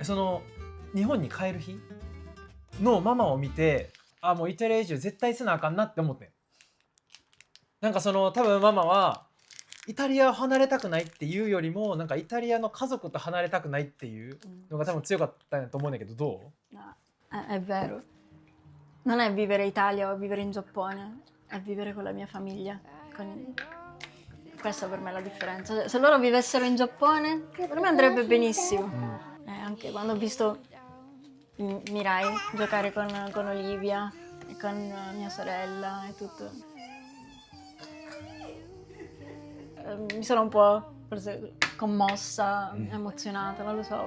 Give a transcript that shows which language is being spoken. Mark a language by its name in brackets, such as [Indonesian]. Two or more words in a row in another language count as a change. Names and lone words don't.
[Japanese] その日本に帰る日のママを見て、あ、もうイタリア移住絶対せなあかんなって思ってん。なんかその多分ママはイタリアを離れたくないっていうよりも、なんかイタリアの家族と離れたくないっていうのが多分強かったんやと思うんだけど、どう？ [Italian] No, è vero. Non è vivere in Italia o vivere in Giappone, è vivere con la mia famiglia. Questa per me è la differenza. Se loro vivessero in Giappone, per me andrebbe benissimo. Anche quando ho visto Mirai giocare con Olivia e con mia sorella e tutto, mi sono un po' forse commossa, emozionata, non lo so.